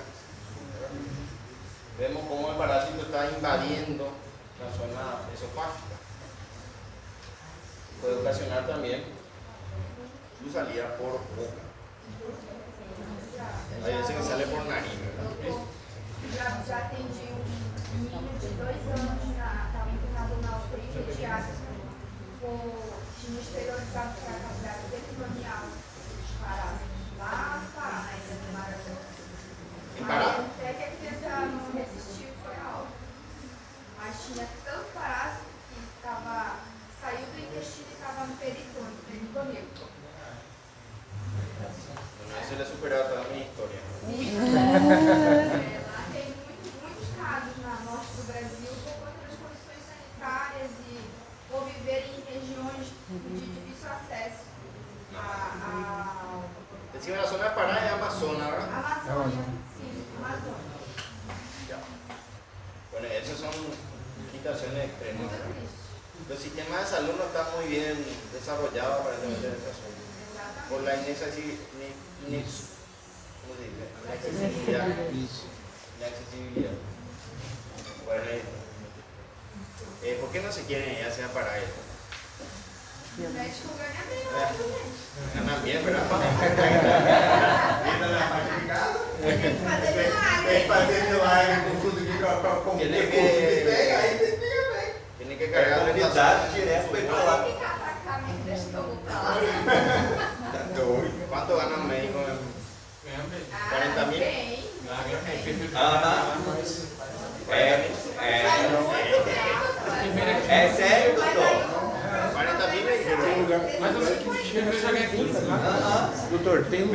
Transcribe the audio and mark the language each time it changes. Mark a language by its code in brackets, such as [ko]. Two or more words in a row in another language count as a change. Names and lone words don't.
[es] Vemos cómo el parásito está invadiendo la zona esofágica. Puede ocasionar también su salida por boca. Hay veces que sale por nariz, ¿verdad? [pt] Já atendi menino de 2 anos, estava internado na UTI pediátrica, tinha exteriorizado para a cavidade epidemial, disparado lá no Pará, na Ilha do Marajó. Em Pará? Até que a criança não resistiu, foi a óbito. Mas tinha tanto parásito que saiu do intestino e estava no peritônio. [es] Bueno, eso le ha superado toda mi historia. [pt] Lá tem muitos casos na norte do Brasil por conta das condições sanitárias e por viver em regiões de difícil acesso [es] Encima de la zona de Pará es Amazonas, ¿verdad? [pt] Amazônia. Sim, Amazônia. [es] Ya. Bueno, esas son situaciones extremas. [pt] Muito [es] ¿verdad? [pt] triste. [es] Los sistemas de salud no están muy bien desarrollados aparentemente en esta zona. Por la inaccesibilidad. Inaccesibilidad. Bueno, ¿por qué no se quieren ir hacia Pará? [pt] O médico ganha bem lá também. [es] Ganan bien, ¿verdad? [pt] Entra na parte de casa, Tem que fazer milagre. vem fazendo área com tudo que [es] Tiene [pt] pega, [es] que- [pt] aí você pega bem. [es] Tienen que cargar de [pt] Convidado direto pra ir pra lá. Pode ficar pra cá, me deixa que eu vou pra lá. Tá doido. [es] ¿Cuánto gana un médico? [pt] Ganha bem. [es] 40.000? [pt] Bem. Ganha bem. Aham. Enfermeira É sério, doutor? 40.000 Tem lugar, mais ou menos que enfermeira já ganha 15. Aham. doutor, tem lugar